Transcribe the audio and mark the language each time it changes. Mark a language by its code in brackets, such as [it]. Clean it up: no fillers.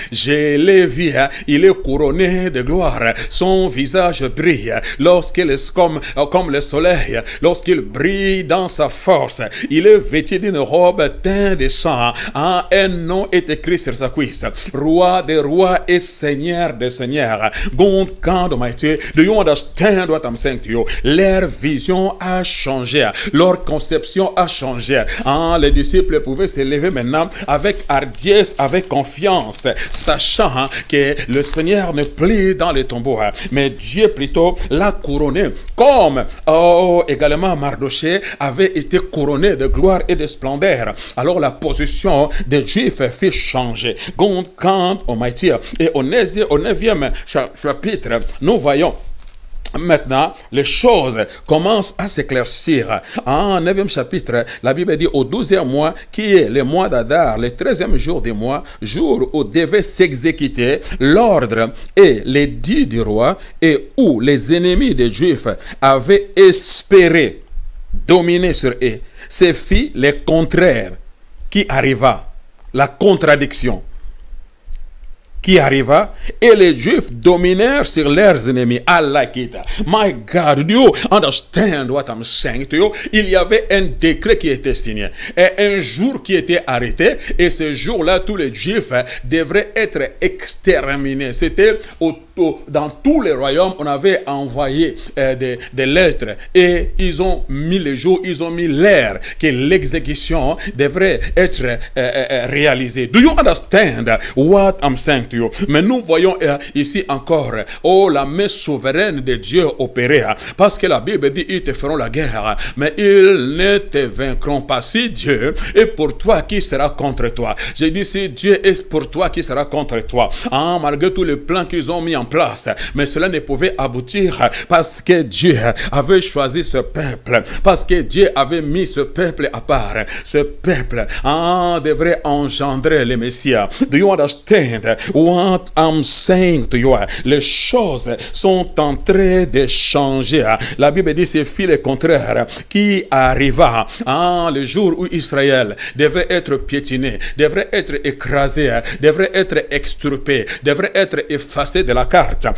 [fr] Je l'ai vu, il est couronné de gloire. Son visage brille lorsqu'il est comme le soleil, lorsqu'il brille dans sa force. Il est vêtu d'une robe teinte de sang. Un nom est écrit sur sa cuisse. Roi des rois et Seigneur des seigneurs. [en] God Almighty, do you understand what I'm saying to you? [fr] Leur vision a changé. Leur conception a changé. Les disciples pouvaient se lever maintenant avec hardiesse, avec confiance, sachant que le Seigneur n'est plus dans les tombeaux, mais Dieu plutôt l'a couronné, comme également Mardochée avait été couronné de gloire et de splendeur. Alors la position des Juifs fut changer. [en] God Almighty. [fr] Et au 9e chapitre, nous voyons maintenant, les choses commencent à s'éclaircir. En 9e chapitre, la Bible dit au 12e mois, qui est le mois d'Adar, le 13e jour du mois, jour où devait s'exécuter l'ordre et l'édit du roi, et où les ennemis des Juifs avaient espéré dominer sur eux. C'est fit le contraire qui arriva, la contradiction qui arriva, et les Juifs dominèrent sur leurs ennemis. [en] I like it. My God, do you understand what I'm saying to you? [fr] Il y avait un décret qui était signé, et un jour qui était arrêté, et ce jour-là, tous les Juifs devraient être exterminés. C'était dans tous les royaumes, on avait envoyé des lettres, et ils ont mis le jour, ils ont mis l'heure que l'exécution devrait être réalisée. [en] Do you understand what I'm saying to you? [fr] Mais nous voyons ici encore la main souveraine de Dieu opérer, parce que la Bible dit ils te feront la guerre, mais ils ne te vaincront pas. Si Dieu est pour toi, qui sera contre toi? J'ai dit si Dieu est pour toi, qui sera contre toi? Malgré tous les plans qu'ils ont mis en place, mais cela ne pouvait aboutir parce que Dieu avait choisi ce peuple, parce que Dieu avait mis ce peuple à part. Ce peuple devrait engendrer le Messie. [en] Do you understand what I'm saying to you? [fr] Les choses sont en train de changer. La Bible dit c'est fit le contraire qui arriva le jour où Israël devait être piétiné, devrait être écrasé, devrait être extirpé, devrait être effacé de la carte.